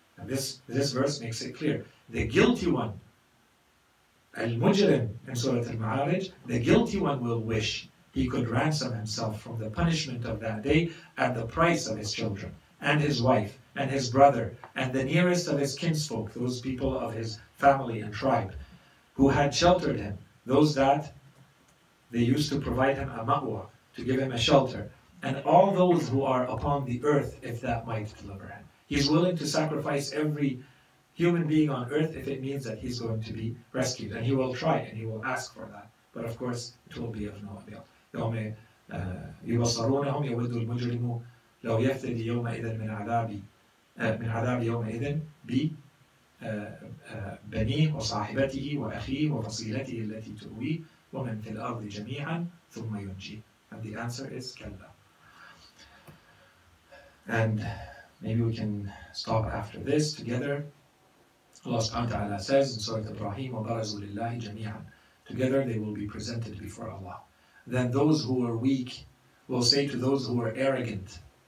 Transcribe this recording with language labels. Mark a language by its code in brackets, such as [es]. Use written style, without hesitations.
[en] And this verse makes it clear. The guilty one, Al-Mujrim in Surah Al-Ma'arij, the guilty one will wish he could ransom himself from the punishment of that day at the price of his children and his wife and his brother and the nearest of his kinsfolk, those people of his family and tribe who had sheltered him, those that they used to provide him a ma'wa, to give him a shelter, and all those who are upon the earth if that might deliver him. He's willing to sacrifice every human being on earth if it means that he's going to be rescued. And he will try and he will ask for that. But of course, it will be of no avail. [ar] يوم يبصرونهم يود المجرم لو يفتدي يومئذ من عذاب يومئذ ببنيه وصاحبته وأخيه وفصيلته التي تؤويه ومن في الأرض جميعا ثم ينجيه. [en] And the answer is [ar] كلا. [en] And maybe we can stop after this together. Allah subhanahu wa ta'ala says in Surah Ibrahim, [ar] وَبَرَزُوا لِلَّهِ جَمِيعًا. [en] Together they will be presented before Allah. Then those who are weak will say to those who are arrogant.